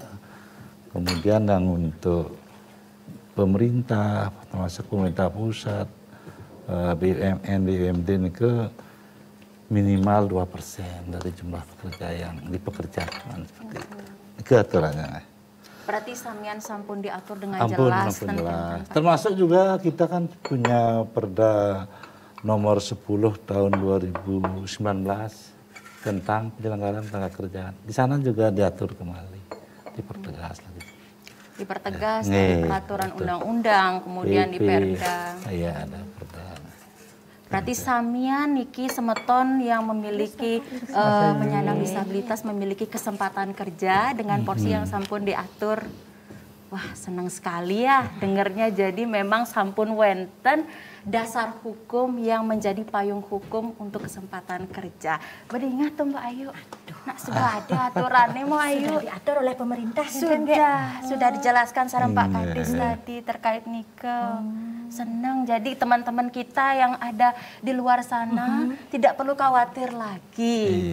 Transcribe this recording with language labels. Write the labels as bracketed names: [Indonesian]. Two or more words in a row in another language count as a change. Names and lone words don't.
[Indonesian] Kemudian yang untuk pemerintah, termasuk pemerintah pusat, BUMN, BUMD ini ke minimal 2% dari jumlah pekerja yang dipekerjakan seperti itu. Itu aturannya. Berarti [Balinese] samian sampun [Indonesian] diatur dengan jelas tentang termasuk juga kita kan punya Perda nomor 10 tahun 2019 tentang penyelenggaraan tenaga kerjaan. Di sana juga diatur kembali, dipertegas lagi. Dipertegas dari peraturan undang-undang, kemudian di Perda. Iya, ada Perda. Berarti [Balinese] samian niki semeton [Indonesian] yang memiliki penyandang disabilitas memiliki kesempatan kerja dengan porsi yang sampun diatur. Wah, senang sekali ya dengernya. Jadi memang [Balinese] sampun wenten [Indonesian] dasar hukum yang menjadi payung hukum untuk kesempatan kerja. Beringat tuh Mbak Ayu. Nah, sudah ada aturannya Mbak Ayu. Sudah diatur oleh pemerintah. Sudah dijelaskan sareng Pak Kades tadi terkait nikel. Senang, jadi teman-teman kita yang ada di luar sana tidak perlu khawatir lagi.